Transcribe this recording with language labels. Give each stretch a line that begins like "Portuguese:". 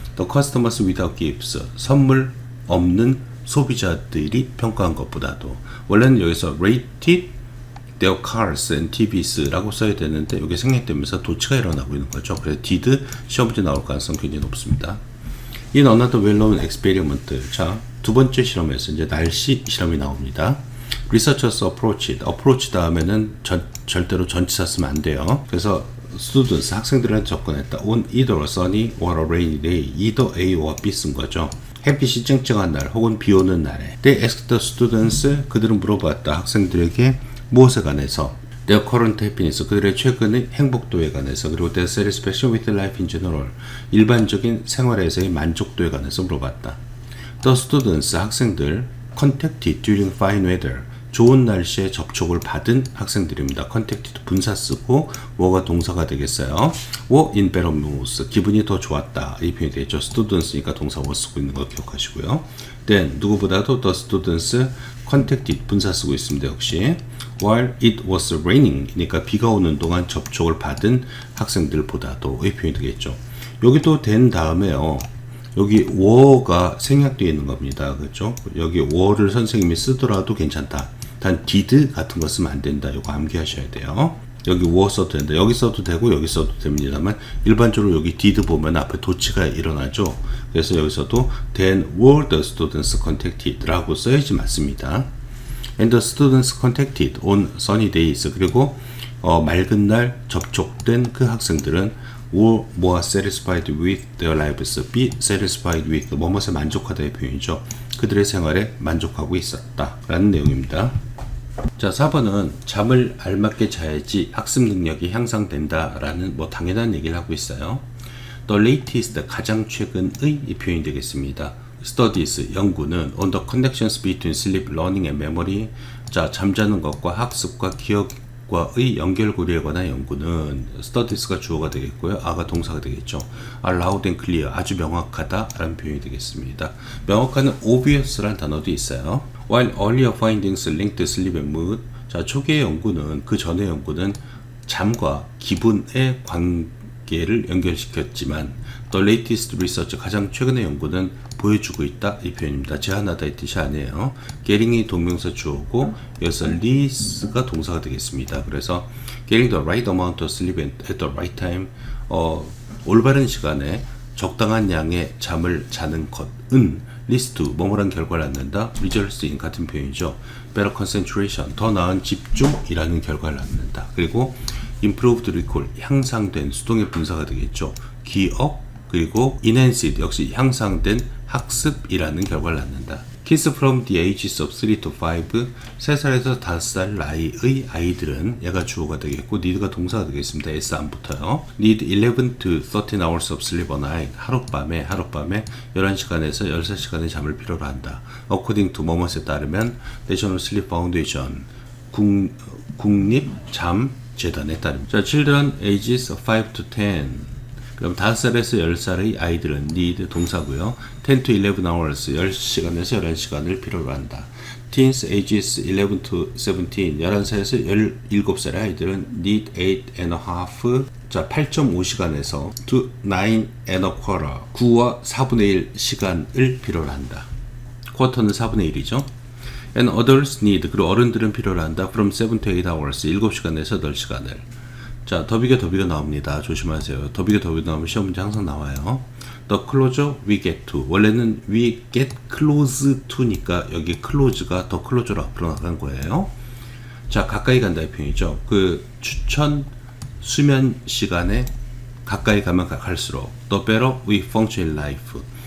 English: The customers without gifts
Korean: 선물 없는 소비자들이 평가한 것보다도 원래는 여기서
English: rated their cars and TVs
Korean: 라고 써야 되는데 이게 생략되면서 도치가 일어나고 있는 거죠. 그래서 did 시험 문제 나올 가능성이 굉장히 높습니다.
English: In another well-known experiment.
Korean: 자, 두 번째 실험에서 이제 날씨 실험이 나옵니다. Researchers approach 다음에는 절대로 전치사 쓰면 안 돼요. 그래서 students, 학생들은 접근했다.
English: On either a sunny or a rainy day.
Korean: either A와 B 쓴 거죠. 햇빛이 쨍쨍한 날 혹은 비 오는 날에.
English: They asked the students,
Korean: 그들은 물어봤다. 학생들에게 무엇에 관해서.
English: Their current happiness,
Korean: 그들의 최근의 행복도에 관해서. 그리고
English: their satisfaction with life in general,
Korean: 일반적인 생활에서의 만족도에 관해서 물어봤다.
English: The students,
Korean: 학생들,
English: contacted during fine weather,
Korean: 좋은 날씨에 접촉을 받은 학생들입니다. contacted 분사 쓰고 뭐가 동사가 되겠어요.
English: were in better moods,
Korean: 기분이 더 좋았다. 이 표현이 되겠죠. students니까 동사 was 쓰고 있는 거 기억하시고요. then 누구보다도
English: the students contacted
Korean: 분사 쓰고 있습니다. 역시
English: while it was raining,
Korean: 그러니까 비가 오는 동안 접촉을 받은 학생들보다도 이 표현이 되겠죠. 여기도 된 다음에요. 여기 were가 생략되어 있는 겁니다. 그렇죠? 여기 were를 선생님이 쓰더라도 괜찮다. 단 did 같은 거 쓰면 안 된다. 이거 암기하셔야 돼요. 여기 were 써도 된다. 여기 써도 되고 여기 써도 됩니다만 일반적으로 여기 did 보면 앞에 도치가 일어나죠. 그래서 여기서도
English: then were the students contacted
Korean: 라고 써야지 맞습니다.
English: And the students contacted on sunny days.
Korean: 그리고 맑은 날 접촉된 그 학생들은
English: were more satisfied with their lives.
Korean: be satisfied with 뭐뭐에 만족하다의 표현이죠. 그들의 생활에 만족하고 있었다 라는 내용입니다. 자, 4번은 잠을 알맞게 자야지 학습 능력이 향상된다 라는 당연한 얘기를 하고 있어요.
English: The latest,
Korean: 가장 최근의 이 표현이 되겠습니다.
English: Studies,
Korean: 연구는
English: on the connections between sleep, learning and memory.
Korean: 자, 잠자는 것과 학습과 기억과의 연결고리에 관한 연구는 studies가 주어가 되겠고요. 아가 동사가 되겠죠.
English: are loud and clear,
Korean: 아주 명확하다 라는 표현이 되겠습니다. 명확한 obvious라는 단어도 있어요.
English: While earlier findings linked sleep and mood.
Korean: 자, 초기의 연구는, 그 전의 연구는 잠과 기분의 관계를 연결시켰지만
English: the latest research,
Korean: 가장 최근의 연구는 보여주고 있다 이 표현입니다. 제한하다 이 뜻이 아니에요. getting이 동명사 주어고 여기서 leads가 동사가 되겠습니다.
English: 그래서 getting the right amount of sleep at the right time,
Korean: 올바른 시간에 적당한 양의 잠을 자는 것은 leads to 뭐뭐란 결과를 낳는다. results in 같은 표현이죠.
English: better concentration,
Korean: 더 나은 집중이라는 결과를 낳는다. 그리고
English: improved recall,
Korean: 향상된 수동의 분사가 되겠죠. 기억, 그리고 enhanced, 역시 향상된 학습이라는 결과를 낳는다.
English: Kids from the ages of 3 to 5,
Korean: 3살에서 5살 나이의 아이들은, 얘가 주어가 되겠고 need가 동사가 되겠습니다. S 안 붙어요.
English: need 11 to 13 hours of sleep a night,
Korean: 하룻밤에 11시간에서 14시간의 잠을 필요로 한다.
English: according to
Korean: 뭐뭐에 따르면 National Sleep Foundation, 국립잠재단에 따릅니다. 자,
English: children ages 5 to 10,
Korean: 그럼 5살에서 10살의 아이들은 need 동사고요.
English: 10 to 11 hours,
Korean: 10시간에서 11시간을 필요로 한다.
English: Teens ages 11 to 17,
Korean: 11살에서 17살의 아이들은
English: need 8 and a half, 자, 8.5시간에서 to 9 and a quarter,
Korean: 9와 4분의 1 시간을 필요로 한다. 쿼터는 4분의 1이죠.
English: And adults need,
Korean: 그리고 어른들은 필요로 한다.
English: from 7 to 8 hours,
Korean: 7시간에서 8시간을. 자, 더비가 나옵니다. 조심하세요. 더비가 나오면 시험 문제 항상 나와요.
English: The closer we get to.
Korean: 원래는
English: we get close to
Korean: 니까 여기 close가 더 closer로 앞으로 나간 거예요. 자, 가까이 간다의 표현이죠. 그 추천 수면 시간에 가까이 가면 갈수록
English: the better we function in life.